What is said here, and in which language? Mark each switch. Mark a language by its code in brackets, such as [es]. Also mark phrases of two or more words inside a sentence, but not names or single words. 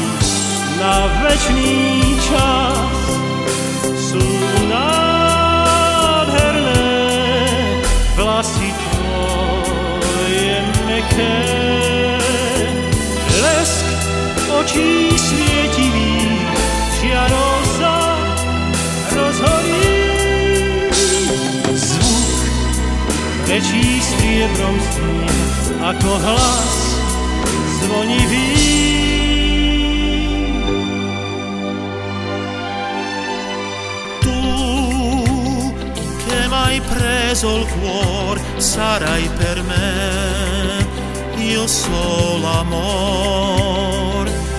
[sk] Na večný čas sú nádherné vlasy tvoje mäkké, lesk očí svietivých žiarov sa rozhorí. Zvuk rečí striebrom znie, ako hlas zvonivý. [it] Hai preso il cuore, sarai per me il solo amor.